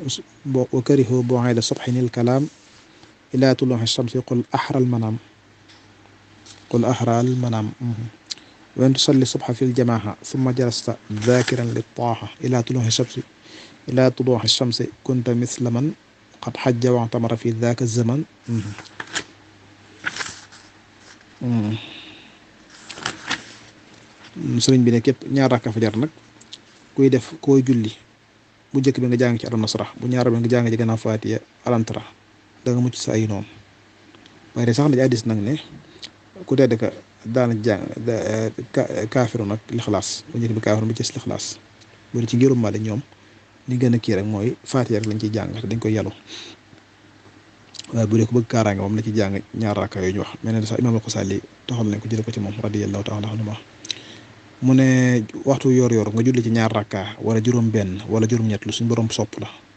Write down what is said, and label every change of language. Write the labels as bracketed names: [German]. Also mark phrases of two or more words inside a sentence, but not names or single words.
[Arabic] الكلام إلى طلوع الشمس قل أحرى المنام وإن تصلي سبحة في الجماعة ثم جلست ذاكرا للطه إلى طلوع الشمس كنت مثل من قد حج واعتمر في ذاك الزمان. [Wolof] sëriñ bi ne képp ñaar rakka fajar nag koy julli bu njëkk bi nga jàng ci alam nasrah bu ñaar bi nga jàng ci gannaaw Faatiha alam tara da nga mucc sa ay noonu waaye sax na ci hadiis nag ne ku tedd ka daana jàng kaafiru nag lixlaas bu njëkk bi kaafiru bi ci lixlaas bu ci ngirum Maalik ñoom li gën a kii rek mooy Faatiha rek lañ ciy jàng te dañ koy yalu waaye bu dee ko bëgg kaaraange moom la ci jàng ñaar rakka yooyu ñu wax mel ne sax Imaam al-Xasaali toxal nañ ko jële ko ci moom [Arabic] رضي الله تعالى عنه [Wolof] mu ne waxtu yor nga julli ci ñaar rakka wala juróom-benn wala juróom-ñett lu suñ borom sopp la